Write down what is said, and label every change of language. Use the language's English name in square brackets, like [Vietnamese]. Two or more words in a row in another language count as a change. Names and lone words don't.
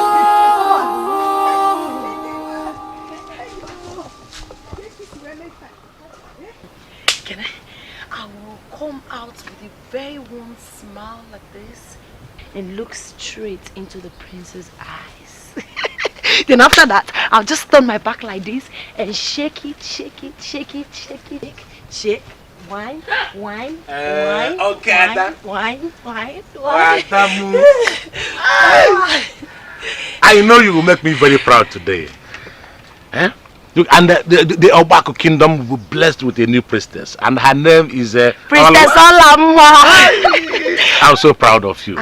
[English] I will come out with a very warm smile like this and look straight into the prince's eyes. Then after that, I'll just turn my back like this and shake it, shake it, shake it, shake it, shake. Wine, wine, wine, okay, wine. I know you will make me very proud today. Eh? Look, and the Ogbaku kingdom will be blessed with a new priestess, and her name is Priestess Olamwa. I'm so proud of you.